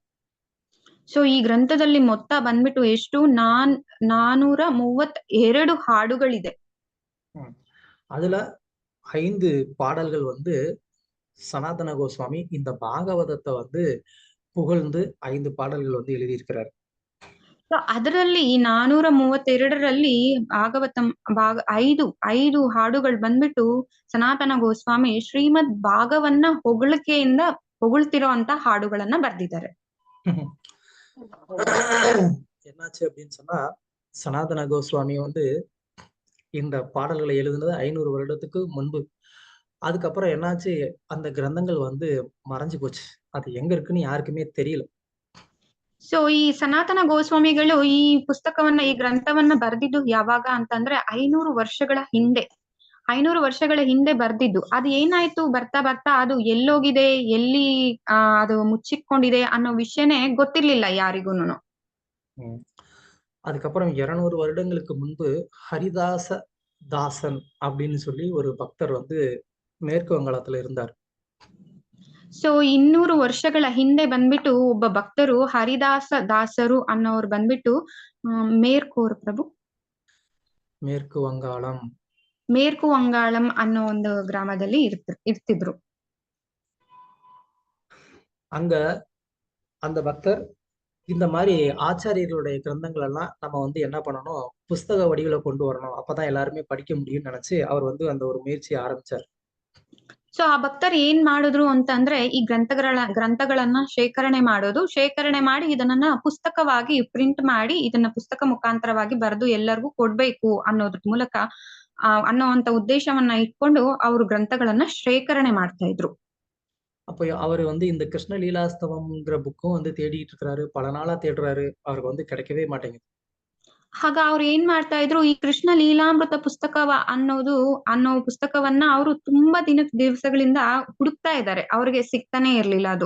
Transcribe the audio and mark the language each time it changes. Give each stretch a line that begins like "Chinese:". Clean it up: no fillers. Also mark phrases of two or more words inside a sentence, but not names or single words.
Kannada: ಸೊ ಈ ಗ್ರಂಥದಲ್ಲಿ ಮೊತ್ತ ಬಂದ್ಬಿಟ್ಟು ಎಷ್ಟು 432 ಹಾಡುಗಳಿದೆ.
Tamil: அதுல 5 பாடல்கள் வந்து சனாதன கோஸ்வாமி இந்த பாகவதத்தை வந்து புகழ்ந்து 5 பாடல்கள் வந்து எழுதியிருக்கிறார்.
Kannada: ಸೊ ಅದರಲ್ಲಿ 432ರಲ್ಲಿ ಐದು ಹಾಡುಗಳು ಬಂದ್ಬಿಟ್ಟು ಸನಾತನ ಗೋಸ್ವಾಮಿ ಶ್ರೀಮದ್ ಭಾಗವನ್ನ ಹೊಗಳ್ತಿರೋ ಅಂತ ಹಾಡುಗಳನ್ನ ಬರ್ದಿದ್ದಾರೆ.
Tamil: என்னாச்சு அப்படின்னு சொன்னா, சனாதன கோஸ்வாமி வந்து இந்த பாடல்களை எழுதுனது 500 வருடத்துக்கு முன்பு. அதுக்கப்புறம் என்னாச்சு, அந்த கிரந்தங்கள் வந்து மறைஞ்சு போச்சு. அது எங்க இருக்குன்னு யாருக்குமே தெரியல.
Kannada: ಸೊ ಈ ಸನಾತನ ಗೋಸ್ವಾಮಿಗಳು ಈ ಗ್ರಂಥವನ್ನ ಬರ್ದಿದ್ದು ಯಾವಾಗ ಅಂತಂದ್ರೆ 500 ವರ್ಷಗಳ ಹಿಂದೆ ಬರ್ದಿದ್ದು. ಅದು ಏನಾಯ್ತು ಬರ್ತಾ ಬರ್ತಾ ಅದು ಎಲ್ಲೋಗಿದೆ, ಎಲ್ಲಿ ಅದು ಮುಚ್ಚಿಟ್ಕೊಂಡಿದೆ ಅನ್ನೋ ವಿಷಯನೇ ಗೊತ್ತಿರ್ಲಿಲ್ಲ ಯಾರಿಗೂನು.
Tamil: அதுக்கப்புறம் 200 வருடங்களுக்கு முன்பு ஹரிதாச தாசன் அப்படின்னு சொல்லி ஒரு பக்தர் வந்து மேற்கு வங்காளத்துல இருந்தார்.
Kannada: ಸೊ 200 ವರ್ಷಗಳ ಹಿಂದೆ ಬಂದ್ಬಿಟ್ಟು ಒಬ್ಬ ಭಕ್ತರು ಹರಿದಾಸ ದಾಸರು ಅನ್ನೋರು ಬಂದ್ಬಿಟ್ಟು ಮೇರ್ಕು ವಂಗಾಳಂ ಅನ್ನೋ ಒಂದು ಗ್ರಾಮದಲ್ಲಿ ಇರ್ತಿದ್ರು.
Tamil: அங்க அந்த பக்தர் இந்த மாதிரி ஆச்சாரியர்களுடைய கிரந்தங்கள் எல்லாம் நம்ம வந்து என்ன பண்ணணும், புஸ்தக வடிவில கொண்டு வரணும், அப்பதான் எல்லாருமே படிக்க முடியும்னு நினைச்சு அவர் வந்து அந்த ஒரு முயற்சியை ஆரம்பிச்சார்.
Kannada: ಸೊ ಆ ಭಕ್ತರು ಏನ್ ಮಾಡಿದ್ರು ಅಂತಂದ್ರೆ ಈ ಗ್ರಂಥಗಳನ್ನ ಶೇಖರಣೆ ಮಾಡಿ ಇದನ್ನ ಪುಸ್ತಕವಾಗಿ ಪ್ರಿಂಟ್ ಮಾಡಿ ಇದನ್ನ ಪುಸ್ತಕ ಮುಖಾಂತರವಾಗಿ ಬರೆದು ಎಲ್ಲರಿಗೂ ಕೊಡ್ಬೇಕು ಅನ್ನೋದ್ರ ಮೂಲಕ ಅನ್ನೋಂತ ಉದ್ದೇಶವನ್ನ ಇಟ್ಕೊಂಡು ಅವರು ಗ್ರಂಥಗಳನ್ನ ಶೇಖರಣೆ ಮಾಡ್ತಾ ಇದ್ರು.
Tamil: அப்போ அவர் வந்து இந்த கிருஷ்ண லீலாஸ்தவம்ங்கிற புக்கும் வந்து தேடிட்டு இருக்கிறாரு, பல நாளா தேடுறாரு, அவருக்கு வந்து கிடைக்கவே மாட்டேங்குது.
Kannada: ಆಗ ಅವ್ರು ಏನ್ ಮಾಡ್ತಾ ಇದ್ರು, ಈ ಕೃಷ್ಣ ಲೀಲಾಮೃತ ಅನ್ನೋ ಪುಸ್ತಕವನ್ನ ಅವರು ತುಂಬಾ ದಿವಸಗಳಿಂದ ಹುಡುಕ್ತಾ ಇದ್ದಾರೆ, ಅವ್ರಿಗೆ ಸಿಗ್ತಾನೆ ಇರ್ಲಿಲ್ಲ ಅದು.